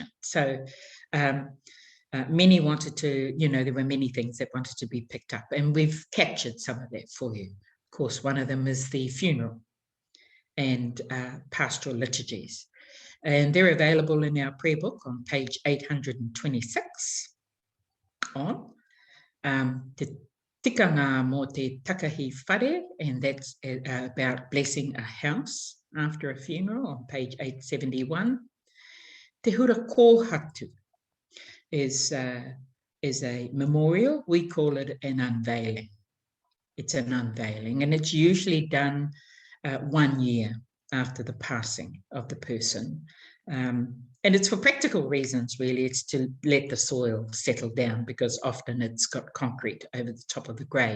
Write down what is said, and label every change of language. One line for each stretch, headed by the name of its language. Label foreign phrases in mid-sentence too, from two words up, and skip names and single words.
English: So many wanted to, there were many things that wanted to be picked up, and we've captured some of that for you. Of course, one of them is the funeral and pastoral liturgies. And they're available in our prayer book on page 826 on
Māori: Te Tikanga mō te takahi whare,
English: and that's about blessing a house after a funeral on page 871.
Māori: Te hura kōhatu
English: is a memorial. We call it an unveiling. It's an unveiling, and it's usually done 1 year after the passing of the person. And it's for practical reasons, really. It's to let the soil settle down, because often it's got concrete over the top of the grave.